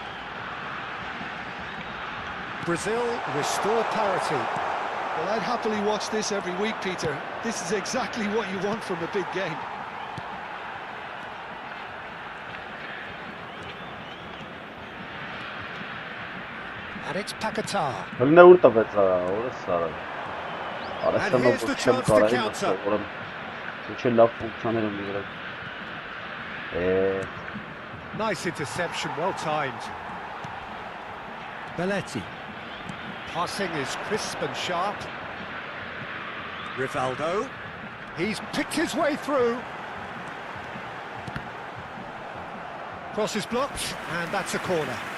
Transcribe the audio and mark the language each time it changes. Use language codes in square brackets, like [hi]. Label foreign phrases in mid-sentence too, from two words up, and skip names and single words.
[en] Brazil restore parity. Well, I'd happily watch this every week, Peter. This is exactly what you want from a big game. And it's Paquetá. [hy] Հլնե ուր տվեց արա, ուրս սարավ։ [en] And here's the chance to counter. [hy] Չէ լավ ֆունկցիաներ ունի վրա։ [en] Nice interception, well timed. Belletti. Passing is crisp and sharp. Rivaldo. He's picked his way through. Cross is blocked, and that's a corner.